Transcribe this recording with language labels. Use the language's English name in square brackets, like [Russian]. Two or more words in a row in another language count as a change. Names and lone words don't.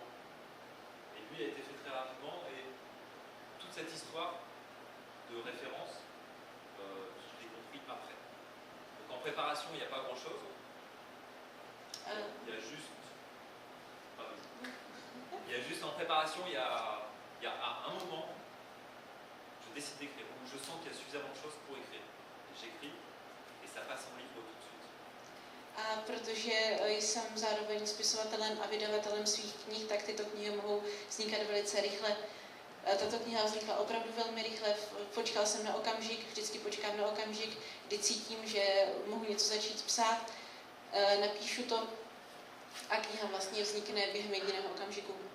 [French] Et lui a été fait très rapidement, et toute cette histoire de référence, je l'ai compris après. Donc en préparation, il n'y a pas grand-chose. Il y a juste... Il y a juste en préparation, il y a à un moment, je décide d'écrire, où je sens qu'il y a suffisamment de choses pour écrire. J'écris, et ça passe en livre tout de suite. [Czech] A protože jsem zároveň spisovatelem a vydavatelem svých knih, tak tyto knihy mohou vznikat velice rychle. Tato kniha vznikla opravdu velmi rychle, počkal jsem na okamžik, vždycky počkám na okamžik, kdy cítím, že mohu něco začít psát, napíšu to a kniha vlastně vznikne během jediného okamžiku.